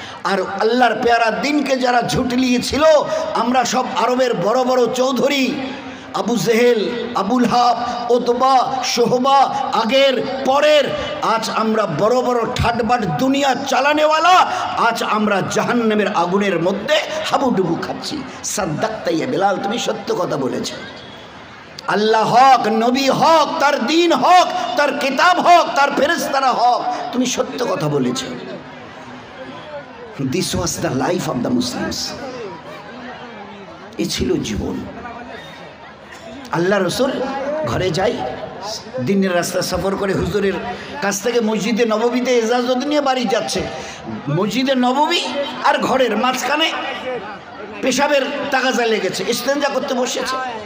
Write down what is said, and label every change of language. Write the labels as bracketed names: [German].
[Bangla] আর আল্লাহর পেয়ারা দিনকে যারা ঝুটলিয়েছিল, আমরা সব আরবের বড় বড় চৌধুরী, আবু জেহেল, আবুল হাব, উতবা, শোহবা, আগের পরের, আজ আমরা বড় বড় ঠাটবাট দুনিয়া চালানেওয়ালা, আজ আমরা জাহান্নামের আগুনের মধ্যে হাবুডুবু খাচ্ছি। [Arabic] সাদ্দাক্তা ইয়া বেলাল, [Bangla] তুমি সত্য কথা বলেছো। আল্লাহ হক, নবী হক, তার দিন হক, তার কিতাব হক, তার ফেরেশতারা হক, তুমি সত্য কথা বলেছো। [English] This was the life of the Muslims. [Bangla] এ ছিল জীবন। আল্লাহ রসুল ঘরে যাই, দিনের রাস্তা সফর করে হুজুরের কাছ থেকে মসজিদে নববীতে এজাজত নিয়ে বাড়ি যাচ্ছে। মসজিদে নববী আর ঘরের মাঝখানে পেশাবের তাগাজা লেগেছে, ইস্তেঞ্জা করতে বসেছে।